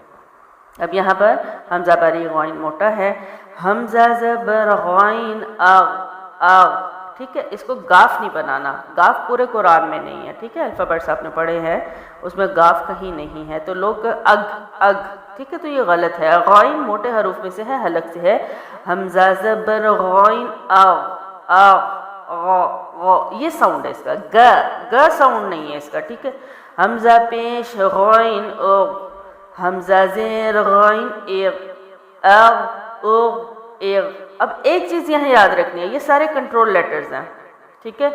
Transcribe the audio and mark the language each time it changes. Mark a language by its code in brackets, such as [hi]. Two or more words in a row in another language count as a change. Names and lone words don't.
[ur] اب یہاں پر حمزہ باریک غین موٹا ہے. حمزہ زبر غین اغ اغ، ٹھیک ہے. اس کو گاف نہیں بنانا، گاف پورے قرآن میں نہیں ہے، ٹھیک ہے. الفابیٹس آپ نے پڑھے ہیں، اس میں گاف کہیں نہیں ہے. تو لوگ اگ اگ، ٹھیک ہے، تو یہ غلط ہے. غین موٹے حروف میں سے ہے، حلق سے ہے. حمزہ زبر غین اغ اغ غ غ، یہ ساؤنڈ ہے اس کا. گ گ ساؤنڈ نہیں ہے اس کا، ٹھیک ہے. حمزہ پیش غین اغ، حمزہ زیر غین اغ، اغ اغ اغ. اب ایک چیز یہاں یاد رکھنی ہے، یہ سارے [en] control letters [ur] ہیں، ٹھیک ہے.